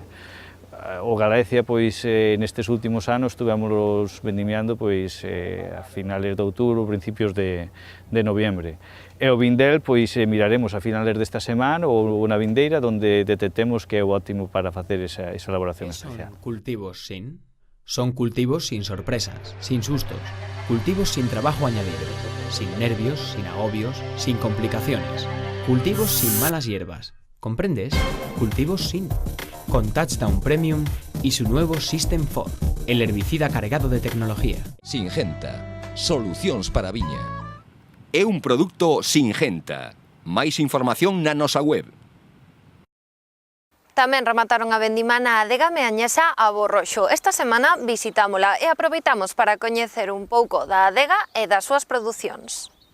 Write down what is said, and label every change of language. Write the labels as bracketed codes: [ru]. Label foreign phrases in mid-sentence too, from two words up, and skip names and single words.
[gl] O Galaecia, pois, nestes últimos anos, estuvemos vendimiando pois, a finales de outubro, principios de noviembre. E o Vindel, pois, miraremos a finales desta semana ou na vindeira, onde detectemos que é o óptimo para facer esa elaboración especial. [es] ¿Son cultivos sin? Son cultivos sin sorpresas, sin sustos, cultivos sin trabajo añadido, sin nervios, sin agobios, sin complicaciones, cultivos sin malas hierbas. ¿Comprendes? Cultivos sin. Con Touchdown Premium y su nuevo System 4, el herbicida cargado de tecnología. Singenta, [gl] solucións para a viña. É un produto Singenta. Máis información na nosa web. Tamén remataron a vendima na adega meañesa a Borroxo. Esta semana visitámola e aproveitamos para coñecer un pouco da adega e das súas producións.